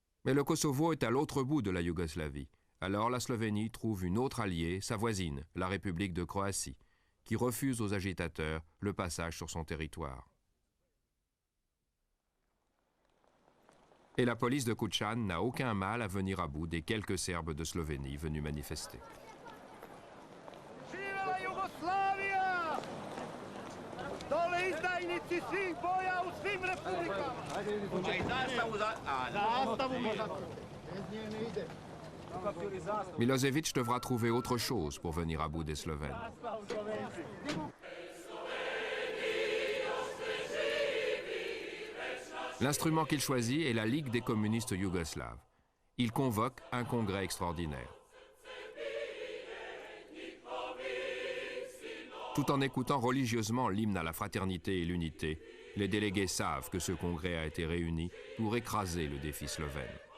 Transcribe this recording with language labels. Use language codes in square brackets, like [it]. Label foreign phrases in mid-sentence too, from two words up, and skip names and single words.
[fr] Mais le Kosovo est à l'autre bout de la Yougoslavie. Alors la Slovénie trouve une autre alliée, sa voisine, la République de Croatie, qui refuse aux agitateurs le passage sur son territoire. Et la police de Kučan n'a aucun mal à venir à bout des quelques Serbes de Slovénie venus manifester. [sr] Živela Jugoslavija! Dole izdajnici svih boja u svim republikama! Zastavu možda. Bez nje ne ide. [fr] Milosevic devra trouver autre chose pour venir à bout des Slovènes. L'instrument qu'il choisit est la Ligue des communistes yougoslaves. Il convoque un congrès extraordinaire. Tout en écoutant religieusement l'hymne à la fraternité et l'unité, les délégués savent que ce congrès a été réuni pour écraser le défi slovène.